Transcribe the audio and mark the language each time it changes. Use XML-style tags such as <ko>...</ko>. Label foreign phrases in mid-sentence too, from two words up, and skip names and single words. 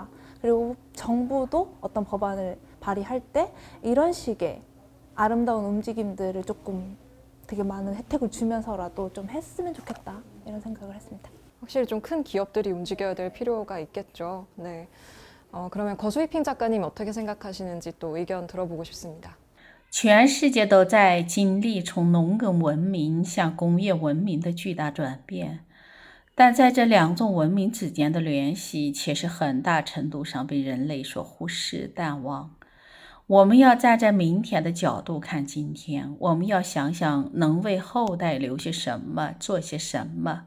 <ko>그리고 정부도 어떤 법안을 발의할 때 이런 식의 아름다운 움직임들을 조금 되게 많은 혜택을 주면서라도 좀 했으면 좋겠다. 이런 생각을 했습니다. 확실히 좀 큰 기업들이 움직여야 될 필요가 있겠죠. 네. 그러면 거수이핑 작가님 어떻게 생각하시는지 또 의견 들어보고 싶습니다.</ko> <zh>全世界都在经历从农耕文明向工业文明的巨大转变，但在这两种文明之间的联系却是很大程度上被人类所忽视淡忘。我们要站在明天的角度看今天，我们要想想能为后代留下什么，做些什么。</zh>